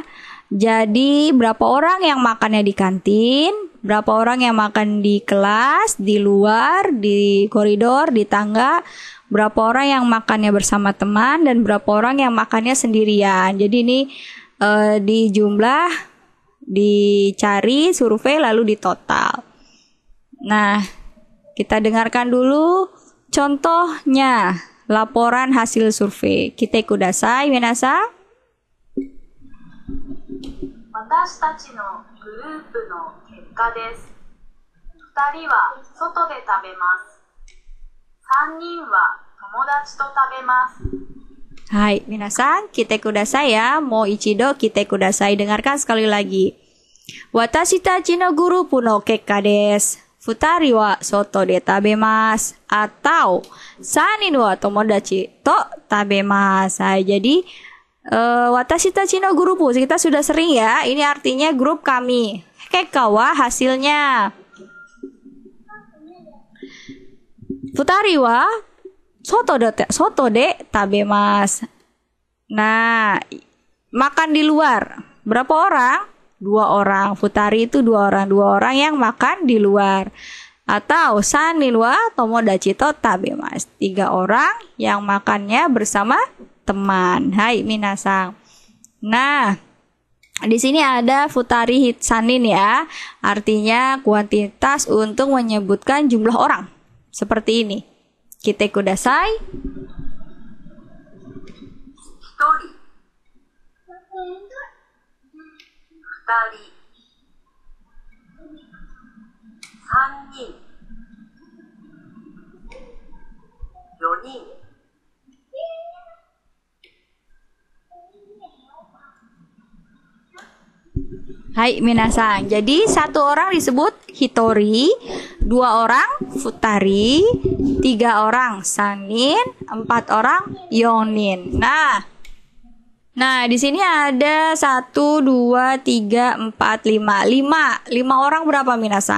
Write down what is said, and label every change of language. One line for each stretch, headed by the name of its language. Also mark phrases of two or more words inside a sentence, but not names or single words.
Indonesian: Jadi berapa orang yang makannya di kantin, berapa orang yang makan di kelas, di luar, di koridor, di tangga, berapa orang yang makannya bersama teman, dan berapa orang yang makannya sendirian. Jadi ini dijumlah, dicari, survei, lalu ditotal. Nah, kita dengarkan dulu contohnya laporan hasil survei.
Japanese: 聞いてください、みなさん. 私たちのグループの結果です。2人は外で食べます。3人は友達と食べます。はい、みなさん、聞いてください ya。もう一度聞いてください.
Indonesian: Dengarkan sekali lagi.
Japanese: 私たちのグループの結果です. 二人は外で食べます。Atau 三人は友達と食べます.
Indonesian: Hai, jadi
Japanese: 私たちのグループ
Indonesian: kita sudah sering ya. Ini artinya grup kami.
Japanese: 結果は
Indonesian: hasilnya.
Japanese: 二人は外で食べます.
Indonesian: Nah, makan di luar. Berapa orang? 2 orang. Futari itu 2 orang. 2 orang yang makan di luar.
Japanese: Atau 三人は友達と食べます.
Indonesian: 3 orang yang makannya bersama teman.
Japanese: はい、みなさん.
Indonesian: Nah, di sini ada
Japanese: 二人 三人
Indonesian: ya. Artinya kuantitas untuk menyebutkan jumlah orang. Seperti ini.
Japanese: 聞いてください. 1人、2人、3人、4人、はい、みなさん.
Indonesian: Jadi 1 orang disebut hitori, 2 orang futari, 3 orang sanin, 4 orang yonin. Nah, di sini ada 1, 2, 3, 4, 5. 5 orang berapa minasan?